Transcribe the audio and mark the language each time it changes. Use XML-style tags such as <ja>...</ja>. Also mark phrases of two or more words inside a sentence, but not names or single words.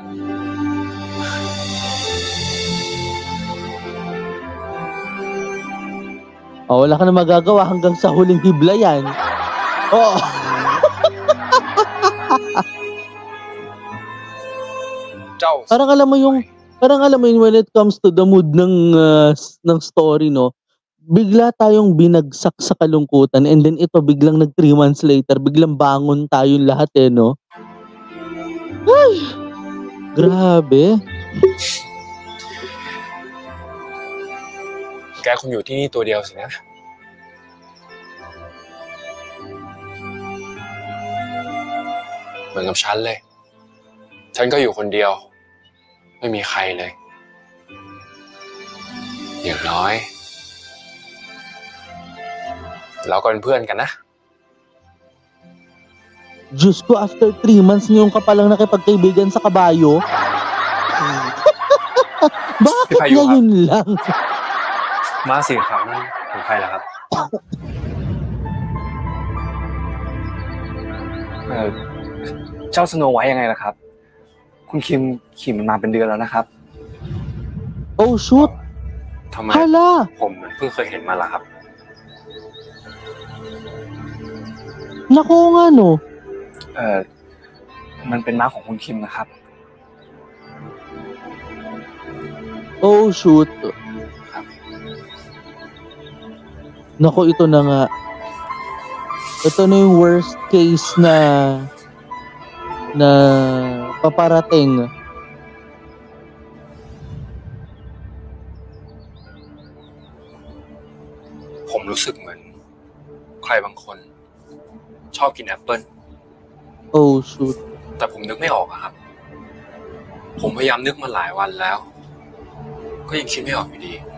<tl>Wala ka na magagawa hanggang sa huling hibla yan. Oo. Parang alam mo yung</tl> <en>when it comes to the mood</en> <tl>ng story, no? Bigla tayong binagsak sa kalungkutan</tl> <en>and then</en> <tl>ito biglang</tl> <en>3 months later,</en> <tl>biglang bangon tayong lahat no? Ay! Grabe.</tl> <th>แกคงอยู่ที่นี่ตัวเดียวสินะเหมือนกับฉันเลยฉันก็อยู่คนเดียวไม่มีใครเลยอย่างน้อยเราก็เป็นเพื่อนกันนะ</th> <tl>Diyos ko,</tl> <en>after 3 months</en> <tl>ngayon ka palang nakipagkaibigan sa kabayo? Bakit ngayon lang?</tl> <th>ม้าสีขาวนั่นของใครล่ะครับ เจ้าสโนไวท์ยังไงล่ะครับ คุณคิมขี่มันมาเป็นเดือนแล้วนะครับ</th> <en>Oh shoot</en> <th>ทำไม</th> <tl>Hala</tl> <th>ผมเพิ่งเคยเห็นมาล่ะครับ</th> <tl>Naku nga no</tl> <th>มันเป็นม้าของคุณคิมนะครับ</th> <en>Oh, shoot.</en> <tl>Naku, ito na nga. Ito na yung</tl> <en>worst case</en> <tl>na paparating.</tl> <th>ผมรู้สึกเหมือนใครบางคนชอบกินแอปเปิ้ล</th> <en>Oh, shoot.</en> <th>แต่ผมนึกไม่ออกอะครับ ผมพยายามนึกมาหลายวันแล้ว ก็ยังคิดไม่ออกอยู่ดี</th>